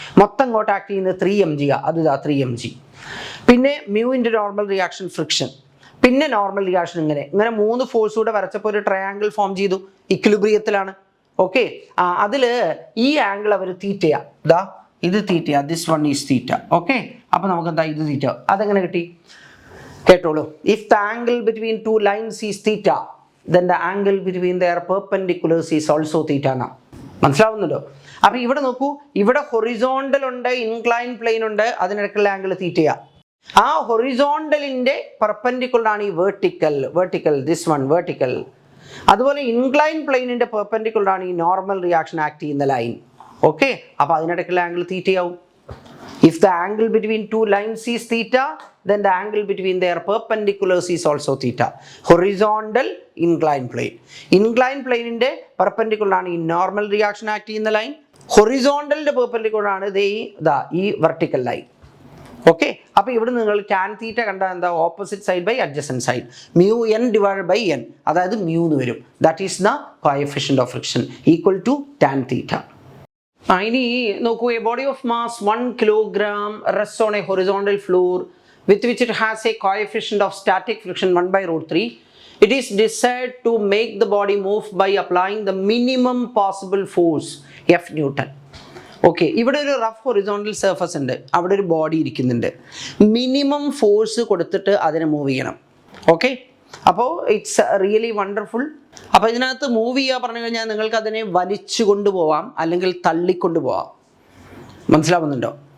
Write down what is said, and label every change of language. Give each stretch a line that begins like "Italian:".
Malayalam: മൊത്തം ഇങ്ങോട്ട് ആക്ട് ചെയ്യുന്നത് 3mg, അത് 3mg. പിന്നെ മ്യൂവിൻ്റെ നോർമൽ റിയാക്ഷൻ ഫ്രിക്ഷൻ, പിന്നെ നോർമൽ റിയാക്ഷൻ ഇങ്ങനെ 3 ഫോഴ്സ് കൂടെ വരച്ചപ്പോൾ ഒരു ട്രയാങ്കിൾ ഫോം ചെയ്തു, ഇക്വിലിബ്രിയത്തിലാണ്. ഓക്കെ, അതിൽ ഈ ആംഗിൾ അവർ തീറ്റയാ, ദാ ഇത് തീറ്റയാ,
English: This one is theta.
Malayalam: Okay, അപ്പോൾ നമുക്ക് എന്താ ഇത് തീറ്റ, അതെങ്ങനെ കിട്ടി കേട്ടോളൂ.
English: if the angle between 2 lines is theta, then the angle between their perpendiculars is also theta
Malayalam: എന്നാ. മനസ്സിലാവുന്നുണ്ടോ? അപ്പോൾ ഇവിടെ നോക്കൂ, ഇവിടെ ഹൊറിസോണ്ടൽ ഉണ്ട്, ഇൻക്ലൈൻ പ്ലെയിൻ ഉണ്ട്, അതിനിടയ്ക്കുള്ള ആംഗിൾ തീറ്റയാ. ആ ഹൊറിസോണ്ടലിൻ്റെ പെർപെൻഡിക്കുലർ ആണ് ഈ വെർട്ടിക്കൽ
English: This one vertical.
Malayalam: അതുപോലെ ഇൻക്ലൈൻ പ്ലെയിനിൻ്റെ പെർപെൻഡിക്കുലർ ആണ് ഈ നോർമൽ റിയാക്ഷൻ ആക്ട് ചെയ്യുന്ന ലൈൻ. ഓക്കെ, അപ്പോൾ അതിനിടയ്ക്കുള്ള angle തീറ്റയാവും.
English: If the angle between 2 lines is theta, then the angle between their perpendiculars is also theta. Horizontal inclined plane. Inclined plane inde perpendicular
Malayalam: ആണ് ഈ
English: normal reaction act
Malayalam: ചെയ്യുന്ന
English: Line. Horizontal
Malayalam: ന്റെ
English: perpendicular
Malayalam: ആണ് ഈ
English: vertical line.
Malayalam: Okay, അപ്പോൾ ഇവിടെ നിങ്ങൾ tan തീറ്റ കണ്ടാൽ എന്താ,
English: opposite side by adjacent side,
Malayalam: μn divided by n, അതായത് mu എന്ന് വരും.
English: That is the coefficient of friction equal to tan theta.
Malayalam: ഇനി നോക്കൂ,
English: A body of mass 1 kilogram rests on a horizontal floor with which it has a coefficient of static friction 1/√3. It is desired to make the body move by applying the minimum possible force F Newton.
Malayalam: Okay, ഇവിടെ ഒരു rough horizontal surface ഉണ്ട്, അവിടെ ഒരു body ഇരിക്കുന്നുണ്ട്. Minimum force കൊടുത്തിട്ട് അതിനെ move ചെയ്യണം. Okay, അപ്പോൾ
English: It's really wonderful.
Malayalam: അപ്പോൾ ഇതിനകത്ത് മൂവ് ചെയ്യുക പറഞ്ഞു കഴിഞ്ഞാൽ നിങ്ങൾക്ക് അതിനെ വലിച്ചു കൊണ്ടുപോവാം അല്ലെങ്കിൽ തള്ളിക്കൊണ്ടുപോവാം. മനസ്സിലാവുന്നുണ്ടോ?